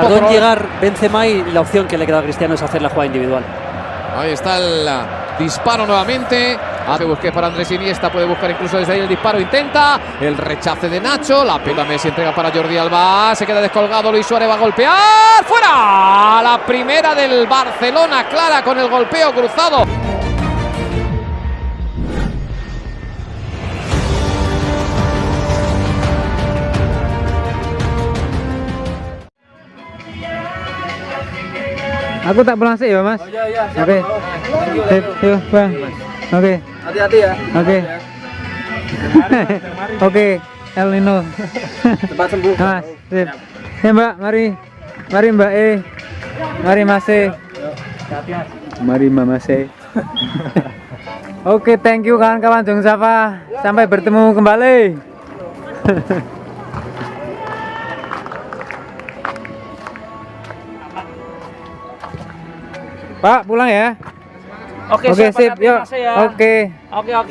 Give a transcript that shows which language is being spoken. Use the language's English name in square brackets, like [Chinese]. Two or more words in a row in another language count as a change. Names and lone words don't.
[Spanish] Tardó en llegar Benzema y la opción que le queda a Cristiano es hacer la jugada individual. Ahí está el disparo nuevamente. A que busque para Andrés Iniesta, puede buscar incluso desde ahí el disparo, intenta el rechace de Nacho, la pelota Messi entrega para Jordi Alba, se queda descolgado, Luis Suárez va a golpear, ¡fuera! La primera del Barcelona, clara con el golpeo cruzado. [Indonesian] Aku tak pulang sih ya mas. Iya. Oke. Sip, yuk bang. Oke. Hati-hati ya. Oke. Oke. El Nino. Cepat sembuh. Mas, sip. Ya mbak, mari. Mari mbak E. Mari mas E. Mari mama E. Oke, [English] thank you [Indonesian] kawan-kawan JONGJAVA. Sampai bertemu kembali. Pak, pulang ya? Oke, sip, yuk. Ya. Oke. Oke.